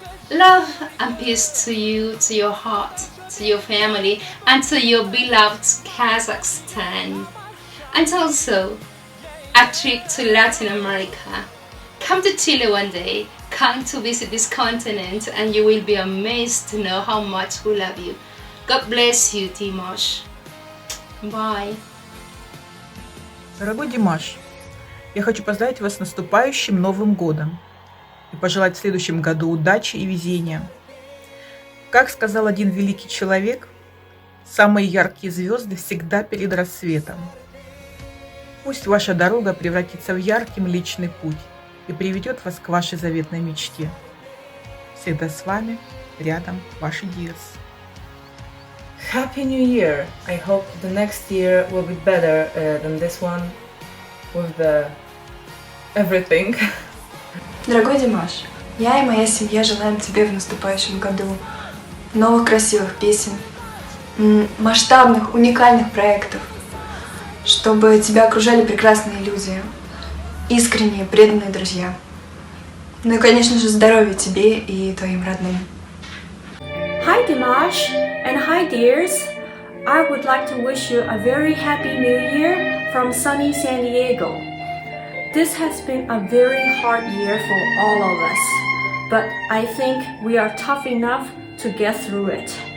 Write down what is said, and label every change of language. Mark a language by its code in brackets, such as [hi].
[en] Love and peace to you, to your heart, to your family, and to your beloved Kazakhstan. And also a trip to Latin America, Come to Chile one day, come to visit this continent, and you will be amazed to know how much we love you. God bless you, Dimash. Bye. [ru] Дорогой Димаш, я хочу поздравить вас с наступающим Новым годом и пожелать в следующем году удачи и везения. Как сказал один великий человек, самые яркие звезды всегда перед рассветом. Пусть ваша дорога превратится в яркий личный путь и приведет вас к вашей заветной мечте. Всегда с вами, рядом, ваши Диас. [en] Happy New Year! I hope the next year will be better than this one with everything. [ru] Дорогой Димаш, я и моя семья желаем тебе в наступающем году новых красивых песен, масштабных, уникальных проектов, чтобы тебя окружали прекрасные люди, искренние, преданные друзья. Ну и, конечно же, здоровья тебе и твоим родным. [en] Hi Dimash and hi dears. I would like to wish you a very happy new year from sunny San Diego. This has been a very hard year for all of us, but I think we are tough enough to get through it.